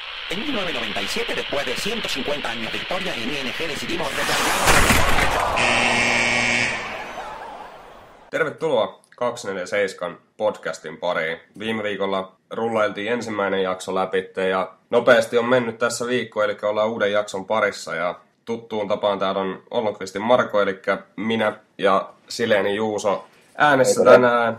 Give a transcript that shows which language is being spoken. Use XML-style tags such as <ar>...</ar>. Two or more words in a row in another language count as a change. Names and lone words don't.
<es>En 1997, después de 150 años de historia, en ING decidimos replantear.</es> <fi>Tervetuloa 247 podcastin pariin. Viime viikolla rullailtiin ensimmäinen jakso läpi ja nopeasti on mennyt tässä viikko, eli ollaan uuden jakson parissa ja tuttuun tapaan täällä on Ollonqvistin Marko, eli minä ja Sileni Juuso äänessä tänään.</fi>